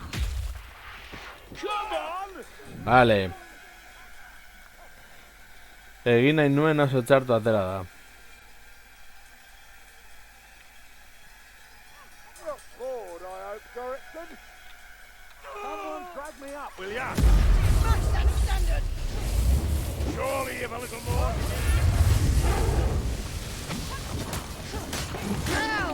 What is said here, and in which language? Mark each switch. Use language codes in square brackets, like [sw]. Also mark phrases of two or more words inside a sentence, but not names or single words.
[eu] Vale. Egin nahi nuen oso txartu atera da. [en] Lord, I hope, Dorrington. Someone drag me up, will ya? Smash that standard! Surely you've a little more. Now!